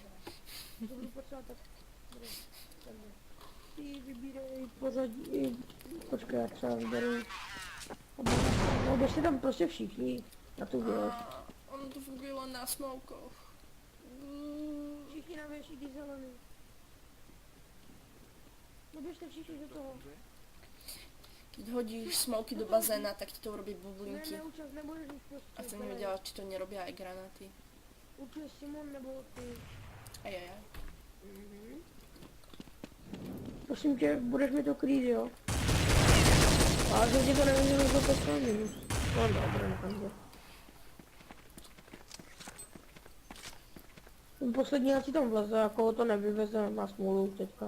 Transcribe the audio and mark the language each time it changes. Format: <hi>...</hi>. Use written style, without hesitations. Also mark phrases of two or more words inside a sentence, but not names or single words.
<cs>Budu potřebovat tak... Ty vybírej pořadí... Počkej, já třeba vyberu... No běžte tam prostě všichni. Na tu věž.</cs> <sk>On to funguje len na smokoch.</sk> <cs>Všichni na věž, jdi zelený. No běžte všichni do toho.</cs> <sk>Keď hodíš smoky do bazéna, tak ti to urobí</sk> <cs>Ne,</cs> <sk>bublinky.</sk> <cs>neúčast, nebudeš mít prostě.</cs> <sk>A chcem nevedela, či to nerobia aj granáty.</sk> <cs>Určuje Simon nebo ty. Ajajaj. Prosím tě, budeš mi to krýt, jo? Ale že ti to nevidím, že to je minus. No dobré, nechám tě. Ten poslední asi tam vleze, a koho to nevyveze, má smůlu teďka.</cs>